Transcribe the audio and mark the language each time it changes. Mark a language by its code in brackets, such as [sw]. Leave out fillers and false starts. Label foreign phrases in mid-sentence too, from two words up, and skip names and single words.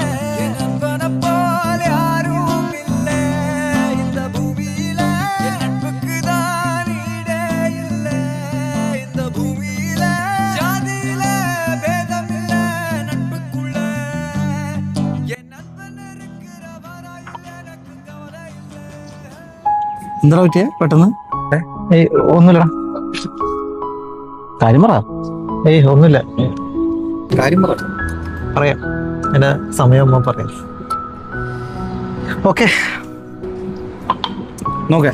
[ta] என் நண்பனை போல யாரும் இல்ல இந்த பூமியில. என் நட்புக்கு தான் ஈடே இல்ல இந்த பூமியில. ஜாதியில பேதம் இல்ல நட்புக்குள்ள. என் நண்பன் இருக்கிற வரையில் எனக்கு கவலை இல்ல. [ml] എന്താ പറ്റിയ പെട്ടെന്ന്? ഒന്നുമില്ലടാ. കാര്യം പറ. ഒന്നുമില്ല. കാര്യം പറ. പറയാം, എന്റെ സമയമാകുമ്പോ പറയാം. ഓക്കെ നോക്കേ